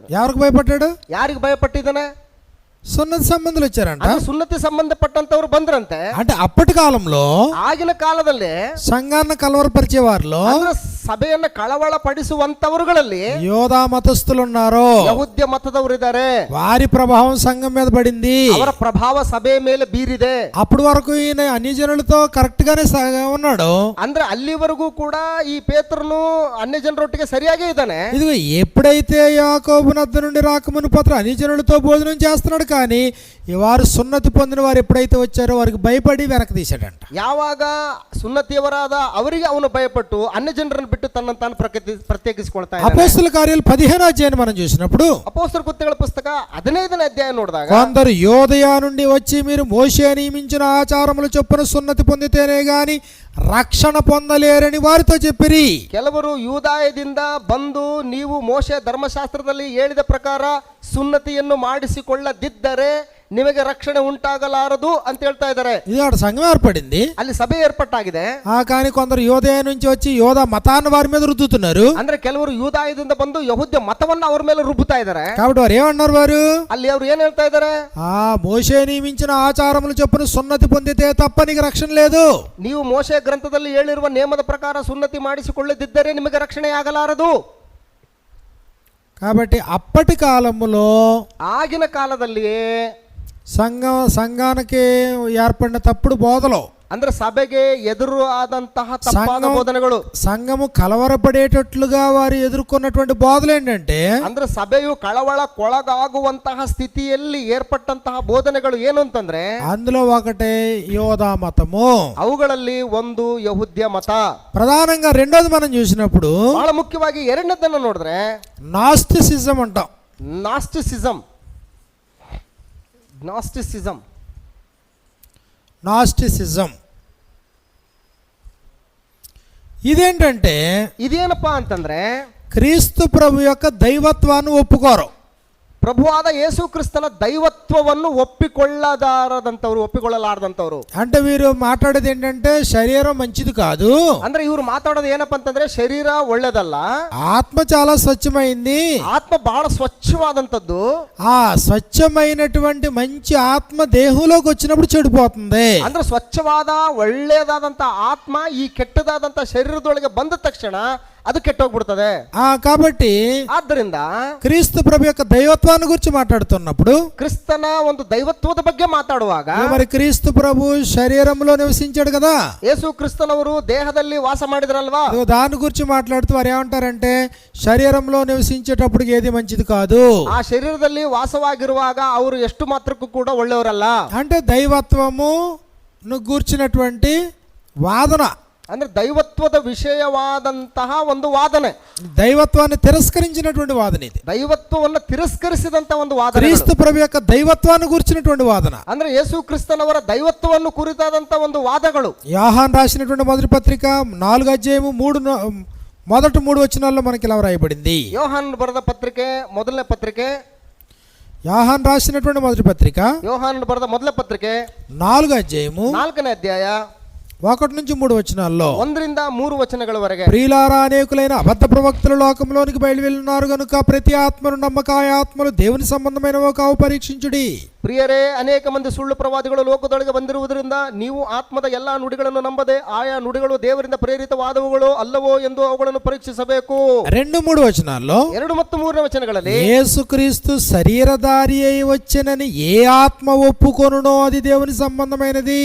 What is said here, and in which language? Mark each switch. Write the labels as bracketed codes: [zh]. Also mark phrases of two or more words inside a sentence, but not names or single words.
[te] ఎవరికి భయపడ్డాడు? [kn] ಯಾರಿಗೆ ಭಯಪಟ್ಟಿದ್ದಾನೆ? [te] సున్నతి సంబంధులు వచ్చారంట. [kn] ಅದು ಸುನ್ನತಿ ಸಂಬಂಧಪಟ್ಟಂತವ್ರು ಬಂದ್ರಂತೆ. [te] అంటే అప్పటి కాలంలో [kn] ಆಗಿನ ಕಾಲದಲ್ಲಿ [te] సంఘాన్ని కలవరపరిచే వారిలో [kn] ಅಂದ್ರೆ ಸಭೆಯನ್ನ ಕಳವಳ ಪಡಿಸುವಂತವರುಗಳಲ್ಲಿ [te] యోధా మతస్థులు ఉన్నారు. [kn] ಯಹೂದ್ಯ ಮತದವರು ಇದ್ದಾರೆ. [te] వారి ప్రభావం సంఘం మీద పడింది. [kn] ಅವರ ಪ್ರಭಾವ ಸಭೆಯ ಮೇಲೆ ಬೀರಿದೆ. [te] అప్పటి వరకు ఈయన అన్ని జనులతో కరెక్ట్ గానే ఉన్నాడు. [kn] ಅಂದ್ರೆ ಅಲ್ಲಿವರೆಗೂ ಕೂಡ ಈ ಪೇತ್ರನು ಅನ್ಯ ಜನರೊಟ್ಟಿಗೆ ಸರಿಯಾಗೇ ಇದ್ದಾನೆ. [te] ఇదిగో ఎప్పుడైతే యాకోబు నద్ద నుండి రాకమును పత్ర అన్ని జనులతో భోజనం చేస్తున్నాడు, కానీ వారు సున్నతి పొందిన వారు ఎప్పుడైతే వచ్చారో వారికి భయపడి వెనక్కి తీశాడంట. [kn] ಯಾವಾಗ ಸುನ್ನತಿಯವರಾದ ಅವರಿಗೆ ಅವನು ಭಯಪಟ್ಟು ಅನ್ಯ ಜನರನ್ನು ಬಿಟ್ಟು ತನ್ನನ್ನು ತಾನು ಪ್ರತ್ಯೇಕಿಸಿಕೊಳ್ತಾ ಇದ್ದಾನೆ. [te] అపోస్తల కార్యాలు 15వ అధ్యాయాన్ని మనం చూసినప్పుడు [kn] ಅಪೊಸ್ತಲರ ಕೃತ್ಯಗಳ ಪುಸ್ತಕ 15ನೇ అధ్యాయం ನೋಡಿದಾಗ [te] కొందరు యోదయ నుండి వచ్చి మీరు మోషే నియమించిన ఆచారముల చొప్పున సున్నతి పొందితేనే గాని రక్షణ పొందలేరని వారితో చెప్పిరి. [kn] ಕೆಲವರು ಯೂದಾಯದಿಂದ ಬಂದು ನೀವು ಮೋಶೆ ಧರ್ಮಶಾಸ್ತ್ರದಲ್ಲಿ ಹೇಳಿದ ಪ್ರಕಾರ ಸುನ್ನತಿಯನ್ನು ಮಾಡಿಸಿಕೊಳ್ಳದಿದ್ದರೆ ನಿಮಗೆ ರಕ್ಷಣೆ ಉಂಟಾಗಲಾರದು ಅಂತ ಹೇಳ್ತಾ ಇದ್ದಾರೆ. [te] ఇది అక్కడ సంఘం ఏర్పడింది, [kn] ಅಲ್ಲಿ ಸಭೆ ಏರ್ಪಟ್ಟಾಗಿದೆ. [te] కానీ కొందరు యోదయ నుంచి వచ్చి యోధా మతాన్ని వారి మీద రుద్దుతున్నారు. [kn] ಅಂದ್ರೆ ಕೆಲವರು ಯೂದಾಯದಿಂದ ಬಂದು ಯಹೂದ್ಯ ಮತವನ್ನ ಅವ್ರ ಮೇಲೆ ರುಬ್ಬುತ್ತಾ ಇದ್ದಾರೆ. [te] కాబట్టి వారు ఏమన్నారు? వారు [kn] ಅಲ್ಲಿ ಅವರು ಏನ್ ಹೇಳ್ತಾ ಇದ್ದಾರೆ? [te] మోషే నియమించిన ఆచారములు చొప్పున సున్నతి పొందితే తప్ప నీకు రక్షణ లేదు. [kn] ನೀವು ಮೋಶೆ ಗ್ರಂಥದಲ್ಲಿ ಹೇಳಿರುವ ನಿಯಮದ ಪ್ರಕಾರ ಸುನ್ನತಿ ಮಾಡಿಸಿಕೊಳ್ಳದಿದ್ದರೆ ನಿಮಗೆ ರಕ್ಷಣೆ ಆಗಲಾರದು. [te] కాబట్టి అప్పటి కాలములో [kn] ಆಗಿನ ಕಾಲದಲ್ಲಿಯೇ [te] సంఘానికి ఏర్పడిన తప్పుడు బోధలు, [kn] ಅಂದ್ರೆ ಸಭೆಗೆ ಎದುರು ಆದಂತಹ ತಪ್ಪಾದ ಬೋಧನೆಗಳು, [te] సంఘము కలవరపడేటట్లుగా వారు ఎదుర్కొన్నటువంటి బోధలు ఏంటంటే, [kn] ಅಂದ್ರೆ ಸಭೆಯು ಕಳವಳಕ್ಕೊಳಗಾಗುವಂತಹ ಸ್ಥಿತಿಯಲ್ಲಿ ಏರ್ಪಟ್ಟಂತಹ ಬೋಧನೆಗಳು ಏನು ಅಂತಂದ್ರೆ [te] అందులో ఒకటే యోధా మతము. [kn] ಅವುಗಳಲ್ಲಿ ಒಂದು ಯಹೂದ್ಯ ಮತ. [te] ప్రధానంగా రెండోది మనం చూసినప్పుడు [kn] ಬಹಳ ಮುಖ್ಯವಾಗಿ ಎರಡನೇದನ್ನ ನೋಡಿದ್ರೆ [te] నాస్టిసిజం అంటాం. [kn] ನಾಸ್ಟಿಸಿಸಂ [te] ఇదేంటంటే [kn] ಇದೇನಪ್ಪಾ ಅಂತಂದ್ರೆ [te] క్రీస్తు ప్రభు యొక్క దైవత్వాన్ని ఒప్పుకోరు. [kn] ಪ್ರಭುವಾದ ಯೇಸು ಕ್ರಿಸ್ತನ ದೈವತ್ವವನ್ನು ಒಪ್ಪಿಕೊಳ್ಳಲಾರದಂತವರು. [te] అంటే వీరు మాట్లాడేది ఏంటంటే శరీరం మంచిది కాదు. [kn] ಅಂದ್ರೆ ಇವರು ಮಾತಾಡೋದು ಏನಪ್ಪಾ ಅಂತಂದ್ರೆ ಶರೀರ ಒಳ್ಳೇದಲ್ಲ, [te] ఆత్మ చాలా స్వచ్ఛమైంది, [kn] ಆತ್ಮ ಬಹಳ ಸ್ವಚ್ಛವಾದಂತದ್ದು. [te] ఆ స్వచ్ఛమైనటువంటి మంచి ఆత్మ దేహంలోకి వచ్చినప్పుడు చెడిపోతుంది. [kn] ಅಂದ್ರೆ ಸ್ವಚ್ಛವಾದ ಒಳ್ಳೆಯದಾದಂತ ಆತ್ಮ ಈ ಕೆಟ್ಟದಾದಂತ ಶರೀರದೊಳಗೆ ಬಂದ ತಕ್ಷಣ ಅದು ಕೆಟ್ಟೋಗ್ಬಿಡ್ತದೆ. [te] కాబట్టి [kn] ಆದ್ದರಿಂದ [te] క్రీస్తు ప్రభు యొక్క దైవత్వాన్ని గురించి మాట్లాడుతున్నప్పుడు, [kn] ಕ್ರಿಸ್ತನ ಒಂದು ದೈವತ್ವದ ಬಗ್ಗೆ ಮಾತಾಡುವಾಗ [te] మరి క్రీస్తు ప్రభు శరీరంలో నివసించాడు కదా, [kn] ಯೇಸು ಕ್ರಿಸ್ತನವರು ದೇಹದಲ್ಲಿ ವಾಸ ಮಾಡಿದ್ರಲ್ವಾ, [te] దాని గురించి మాట్లాడుతూ వారు ఏమంటారంటే శరీరంలో నివసించేటప్పుడు ఏది మంచిది కాదు. [kn] ಆ ಶರೀರದಲ್ಲಿ ವಾಸವಾಗಿರುವಾಗ ಅವರು ಎಷ್ಟು ಮಾತ್ರಕ್ಕೂ ಕೂಡ ಒಳ್ಳೆಯವರಲ್ಲ. [te] అంటే దైవత్వము గూర్చినటువంటి వాదన, [kn] ಅಂದ್ರೆ ದೈವತ್ವದ ವಿಷಯವಾದಂತಹ ಒಂದು ವಾದನೆ, [te] దైవత్వాన్ని తిరస్కరించినటువంటి వాదన ఇది. [kn] ದೈವತ್ವವನ್ನು ತಿರಸ್ಕರಿಸಿದಂತ ಒಂದು ವಾದನೆ, [te] క్రీస్తు ప్రభు యొక్క దైవత్వాన్ని గురించినటువంటి వాదన, [kn] ಅಂದ್ರೆ ಯೇಸು ಕ್ರಿಸ್ತನವರ ದೈವತ್ವವನ್ನು ಕುರಿತಾದಂತ ಒಂದು ವಾದಗಳು. [te] యోహాను రాసినటువంటి మొదటి పత్రిక 4వ అధ్యాయము మొదటి 3 వచనాల్లో మనకి ఇలా రాయబడింది. [kn] ಯೋಹಾನ್ ಬರೆದ ಪತ್ರಿಕೆ ಮೊದಲನೇ ಪತ್ರಿಕೆ, [te] యోహాను రాసినటువంటి మొదటి పత్రిక [kn] ಯೋಹಾನ್ ಬರೆದ ಮೊದಲ ಪತ್ರಿಕೆ [te] 4వ అధ్యాయము [kn] 4ನೇ అధ్ಯಾಯ [te] 1 నుంచి 3 వచనాల్లో [kn] 1 ರಿಂದ 3 వచనಗಳವರೆಗೆ, [te] ప్రియులారా అనేకులైన అబద్ధ ప్రవక్తలు లోకంలోనికి బయలు వెళ్ళున్నారు గనుక ప్రతి ఆత్మను నమ్మక ఆ ఆత్మలు దేవుని సంబంధమైనవో కావు పరీక్షించుడి. [kn] ಪ್ರಿಯರೇ, ಅನೇಕ ಮಂದಿ ಸುಳ್ಳು ಪ್ರವಾದಿಗಳು ಲೋಕದೊಳಗೆ ಬಂದಿರುವುದರಿಂದ ನೀವು ಆತ್ಮದ ಎಲ್ಲಾ ನುಡಿಗಳನ್ನು ನಂಬದೆ ಆಯಾ ನುಡಿಗಳು ದೇವರಿಂದ ಪ್ರೇರಿತವಾದವುಗಳು ಅಲ್ಲವೋ ಎಂದು ಅವುಗಳನ್ನು ಪರೀಕ್ಷಿಸಬೇಕು. [te] 2-3 వచనాల్లో [kn] 2 ಮತ್ತು 3ನೇ వచನಗಳಲ್ಲಿ [te] యేసుక్రీస్తు శరీరధారి అయి వచ్చెనని ఏ ఆత్మ ఒప్పుకొనునో అది దేవుని సంబంధమైనది.